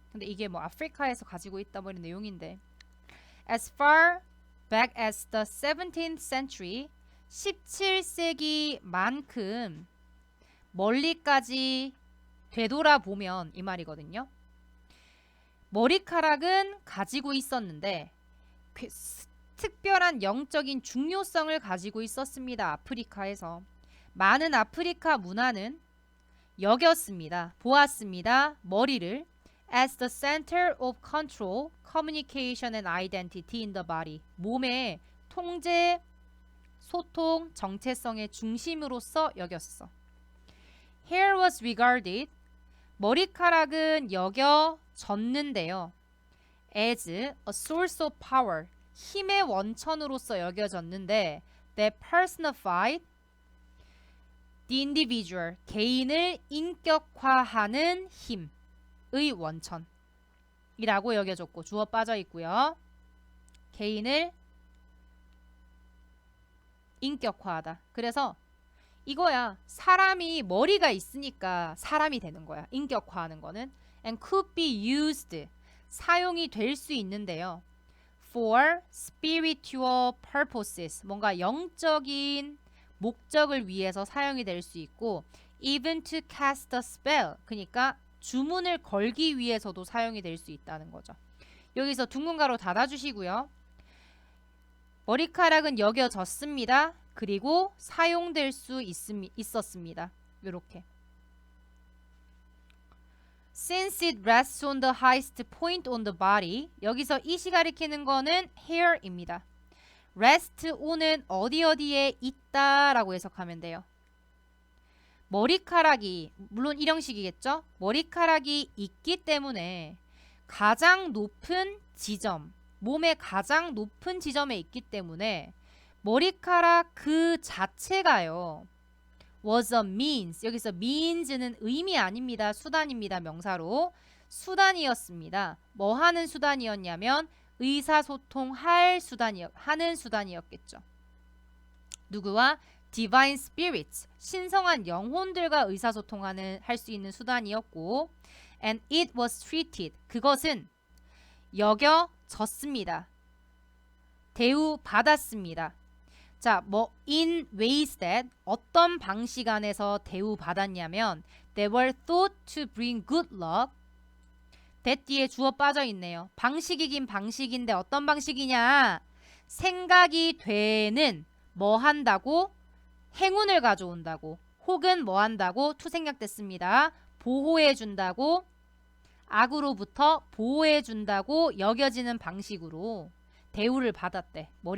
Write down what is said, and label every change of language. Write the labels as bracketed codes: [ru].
[ko] 근데 이게 뭐 아프리카에서 가지고 있다 뭐 이런 내용인데 [en] As far back as the 17th century [ko] 17세기만큼 멀리까지 되돌아보면 이 말이거든요. 머리카락은 가지고 있었는데 특별한 영적인 중요성을 가지고 있었습니다. 아프리카에서. 많은 아프리카 문화는 여겼습니다. 보았습니다. 머리를 [en] as the center of control, communication and identity in the body. [ko] 몸의 통제, 소통, 정체성의 중심으로서 여겼어. [en] Hair was regarded. [ko] 머리카락은 여겨졌는데요. [en] as a source of power. [ko] 힘의 원천으로서 여겨졌는데 [en] that personified the individual. [ko] 개인을 인격화하는 힘의 원천이라고 여겨졌고 주어 빠져 있고요. 개인을 인격화하다. 그래서 이거야. 사람이 머리가 있으니까 사람이 되는 거야. 인격화하는 거는 [en] and could be used. [ko] 사용이 될 수 있는데요. [en] for spiritual purposes. [ko] 뭔가 영적인 목적을 위해서 사용이 될 수 있고 [en] even to cast a spell [ko] 그러니까 주문을 걸기 위해서도 사용이 될 수 있다는 거죠. 여기서 둥근 가로 닫아주시고요. 머리카락은 여겨졌습니다. 그리고 사용될 수 있었습니다. 이렇게. [en] Since it rests on the highest point on the body [ko] 여기서 it이 가리키는 거는 hair입니다. rest on은 어디에 있다 라고 해석하면 돼요. 머리카락이 물론 일형식이겠죠. 머리카락이 있기 때문에 가장 높은 지점 몸의 가장 높은 지점에 있기 때문에 머리카락 그 자체가요. was a means. 여기서 means는 의미 아닙니다. 수단입니다. 명사로. 수단이었습니다. 뭐 하는 수단이었냐면 의사소통할 하는 수단이었겠죠. 누구와? [en] divine spirits. [ko] 신성한 영혼들과 의사소통하는 할 수 있는 수단이었고 [en] and it was treated. [ko] 그것은 여겨졌습니다. 대우받았습니다. 자, 뭐 [en] in ways that [ko] 어떤 방식 안에서 대우받았냐면 [en] they were thought to bring good luck. [ko] that 뒤에 주어 빠져 있네요. 방식이긴 방식인데 어떤 방식이냐? 생각이 되는 뭐 한다고? 행운을 가져온다고. 혹은 뭐 한다고? to 생략됐습니다. 보호해 준다고. 악으로부터 보호해 준다고 여겨지는 방식으로 대우를 받았대.